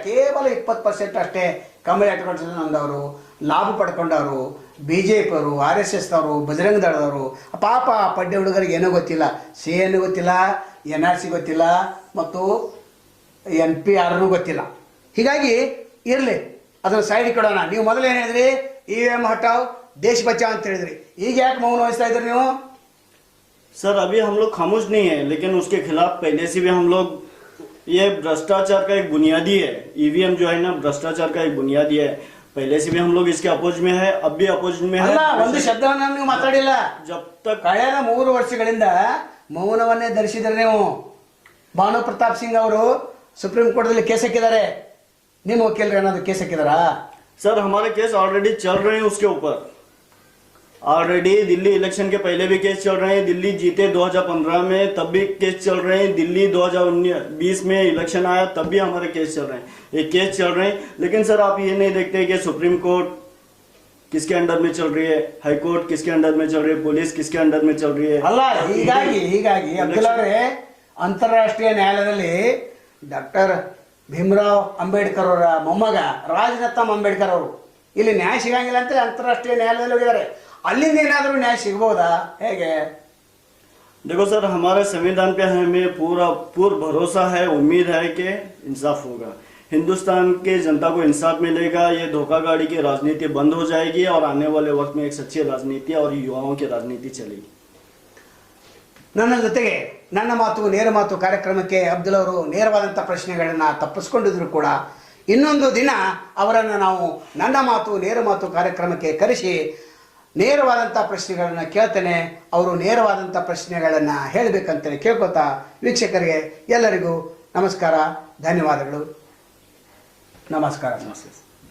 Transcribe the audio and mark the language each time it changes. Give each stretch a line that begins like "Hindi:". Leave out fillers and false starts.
Kannada: ಕೇವಲ 20% ಅಷ್ಟೇ ಕಮಲ್ ನೊಂದವರು, ಲಾಭ ಪಡ್ಕೊಂಡವರು, BJP ಅವರು, RSS ಅವರು, ಬಜರಂಗ ದಳದವರು. ಪಾಪ ಪಡ್ಡೆ ಹುಡುಗರಿಗೆ ಏನೂ ಗೊತ್ತಿಲ್ಲ, CAನೂ ಗೊತ್ತಿಲ್ಲ, NRC ಗೊತ್ತಿಲ್ಲ, ಮತ್ತು NPR ಗೊತ್ತಿಲ್ಲ. ಹೀಗಾಗಿ ಇರಲಿ, ಅದನ್ನು ಸೈಡ್ ಕೊಡೋಣ. ನೀವು ಮೊದಲೇನು ಹೇಳಿದ್ರಿ, EVM
Hindi: ಹಟಾವ್ ದೇಶ ಬಚಾವ್
Kannada: ಅಂತ ಹೇಳಿದ್ರಿ. ಈಗ ಯಾಕೆ ಮೌನ ವಹಿಸ್ತಾ ಇದ್ರಿ ನೀವು?
Hindi: सर अभी हम लोग खामोश नहीं है, लेकिन उसके खिलाफ पहले से भी हम लोग, ये भ्रष्टाचार का एक बुनियादी है। EVM जो है ना, भ्रष्टाचार का एक बुनियादी है। पहले से भी हम लोग इसके अपोज में है, अब भी अपोज में है।
Kannada: ಅಲ್ಲ, ಒಂದು ಶಬ್ದವನ್ನ ನೀವು ಮಾತಾಡಿಲ್ಲ.
Hindi: जब तक
Kannada: ಕಳೆದ 3 ವರ್ಷಗಳಿಂದ ಮೌನವನ್ನೇ ಧರಿಸಿದ್ರೆ ನೀವು. ಭಾನು ಪ್ರತಾಪ್ ಸಿಂಗ್ ಅವರು ಸುಪ್ರೀಂ ಕೋರ್ಟ್ದಲ್ಲಿ ಕೇಸ್ ಹಾಕಿದ್ದಾರೆ. ನಿಮ್ಮ ವಕೀಲರು ಏನಾದ್ರು ಕೇಸ್ ಹಾಕಿದಾರಾ?
Hindi: सर हमारे केस ऑलरेडी चल रहे हैं उसके ऊपर। ऑलरेडी दिल्ली इलेक्शन के पहले भी केस चल रहे हैं, दिल्ली जीते 2015 में तब भी केस चल रहे हैं, दिल्ली 2020 में इलेक्शन आया तब भी हमारे केस चल रहे हैं, ये केस चल रहे हैं। लेकिन सर आप ये नहीं देखते कि सुप्रीम कोर्ट किसके अंडर में चल रही है, हाई कोर्ट किसके अंडर में चल रही है, पुलिस किसके अंडर में चल रही है।
Kannada: ಅಲ್ಲ, ಹೀಗಾಗಿ ಅಬ್ದುಲ್ ಅವರೇ, ಅಂತಾರಾಷ್ಟ್ರೀಯ ನ್ಯಾಯಾಲಯದಲ್ಲಿ ಡಾಕ್ಟರ್ ಭೀಮರಾವ್ ಅಂಬೇಡ್ಕರ್ ಅವರ ಮೊಮ್ಮಗ ರಾಜರತ್ನಂ ಅಂಬೇಡ್ಕರ್ ಅವರು ಇಲ್ಲಿ ನ್ಯಾಯ ಸಿಗಂಗಿಲ್ಲ ಅಂತ ಅಂತಾರಾಷ್ಟ್ರೀಯ ನ್ಯಾಯಾಲಯದಲ್ಲಿ ಹೋಗಿದ್ದಾರೆ. ಅಲ್ಲಿಂದ ಏನಾದರೂ ನ್ಯಾಯ ಸಿಗಬಹುದಾ, ಹೇಗೆ?
Hindi: देखो सर, हमारे संविधान पे हमें पूरा भरोसा है, उम्मीद है कि इंसाफ होगा, हिंदुस्तान के जनता को इंसाफ मिलेगा, ये धोखाधड़ी की राजनीति बंद हो जाएगी और आने वाले वक्त में एक सच्ची राजनीति और युवाओं की राजनीति चलेगी।
Kannada: ನನ್ನ ಜೊತೆಗೆ ನನ್ನ ಮಾತು ನೇರ ಮಾತು ಕಾರ್ಯಕ್ರಮಕ್ಕೆ ಅಬ್ದುಲ್ ಅವರು ನೇರವಾದಂಥ ಪ್ರಶ್ನೆಗಳನ್ನು ತಪ್ಪಿಸ್ಕೊಂಡಿದ್ರು ಕೂಡ ಇನ್ನೊಂದು ದಿನ ಅವರನ್ನು ನಾವು ನನ್ನ ಮಾತು ನೇರ ಮಾತು ಕಾರ್ಯಕ್ರಮಕ್ಕೆ ಕರೆಸಿ ನೇರವಾದಂಥ ಪ್ರಶ್ನೆಗಳನ್ನು ಕೇಳ್ತೇನೆ. ಅವರು ನೇರವಾದಂಥ ಪ್ರಶ್ನೆಗಳನ್ನು ಹೇಳಬೇಕಂತೇಳಿ ಕೇಳ್ಕೊತಾ ವೀಕ್ಷಕರಿಗೆ ಎಲ್ಲರಿಗೂ ನಮಸ್ಕಾರ, ಧನ್ಯವಾದಗಳು. ನಮಸ್ಕಾರ.